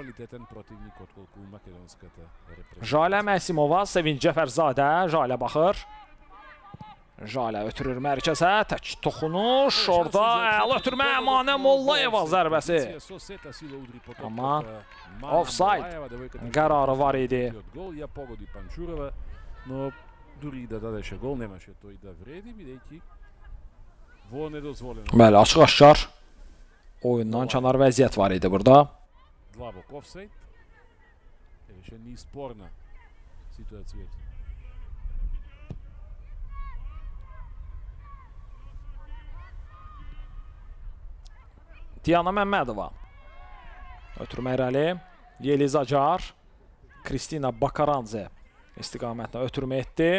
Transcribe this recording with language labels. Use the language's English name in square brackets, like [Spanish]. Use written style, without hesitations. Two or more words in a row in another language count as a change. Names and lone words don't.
[Azerbaijani] Jalə Məhsimova, Sevincə Fərzadə. Jalə baxır. Jalə ötürür mərkəzə. Tək toxunuş. Orada əl ötürmə. Manə Mollayeva zərbəsi. Amma offside qərarı var idi. [Macedonian] Дури да дадеше гол, немаше тој да вреди, бидејќи во недозволено. [Azerbaijani] Bəli, açıq-aşkar oyundan kənar vəziyyət var idi burada. [Macedonian] Длабок офсайд. Беше неспорна ситуацијата. [Azerbaijani] Diana Məmmədova. Ötürmə irəli. Yeliz Acar. Kristina Bakaranze istiqamətlə ötürmə etdi.